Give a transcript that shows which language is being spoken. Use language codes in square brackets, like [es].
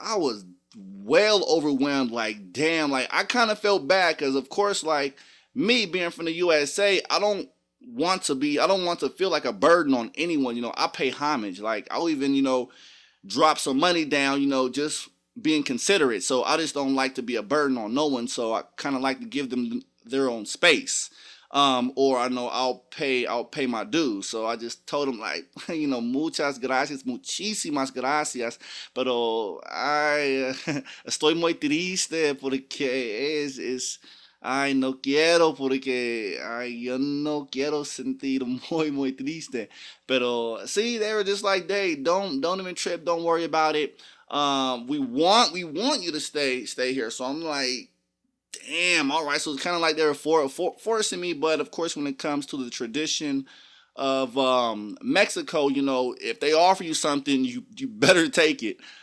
[en] I was well overwhelmed, like damn, like I kind of felt bad because of course, like me being from the USA, I don't want to feel like a burden on anyone. I pay homage, like I'll even drop some money down, just being considerate. So I just don't like to be a burden on no one, so I kind of like to give them their own space. Or I know I'll pay my dues. So I just told him like, [es] muchas gracias, muchísimas gracias, pero ay, estoy muy triste porque ay, no quiero porque ay, yo no quiero sentir muy triste. [en] Pero see, they were just like, hey, don't even trip, don't worry about it. We want you to stay here. So I'm like, damn, all right. So it's kind of like they were forcing me, but of course, when it comes to the tradition of Mexico, if they offer you something, you better take it.